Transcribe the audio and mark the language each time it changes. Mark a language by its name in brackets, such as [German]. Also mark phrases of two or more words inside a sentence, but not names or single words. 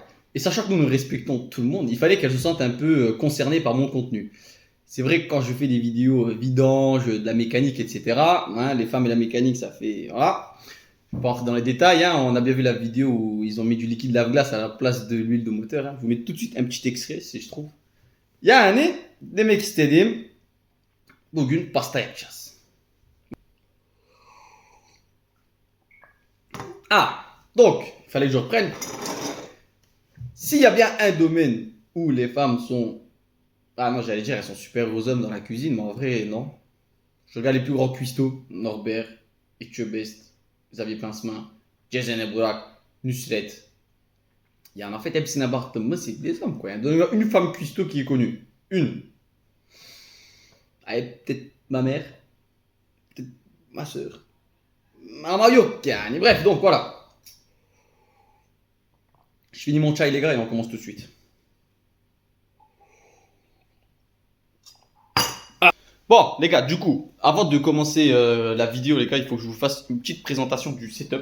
[French] Et sachant que nous respectons tout le monde, il fallait qu'elles se sentent un peu concernées par mon contenu. C'est vrai que quand je fais des vidéos vidanges, de la mécanique, etc., hein, les femmes et la mécanique, ça fait... Voilà. Je ne vais pas rentrer dans les détails. Hein. On a bien vu la vidéo où ils ont mis du liquide lave-glace à la place de l'huile de moteur. Hein. Je vous mets tout de suite un petit extrait, si je trouve. [Turkish] Yani, demek istediğim bugün pasta yapacağız. [French] Ah, donc, il fallait que je reprenne. S'il y a bien un domaine où les femmes sont... Ah non, j'allais dire, elles sont super aux hommes dans la cuisine, mais en vrai, non. Je regarde les plus grands cuistots, Norbert, Ethieu Best, Xavier Pincemain, Jason Ebourak, Nusret. Il y en a en fait, [Turkish] hepsine abarttım, [French] c'est des hommes, quoi. Il y a une femme cuistot qui est connue. Une. Allez, peut-être ma mère, peut-être ma soeur. [Turkish] Ma yok yani. [French] Bref, donc voilà. Je finis mon chai, les gars, et on commence tout de suite. Bon, les gars, du coup, avant de commencer la vidéo, les gars, il faut que je vous fasse une petite présentation du setup.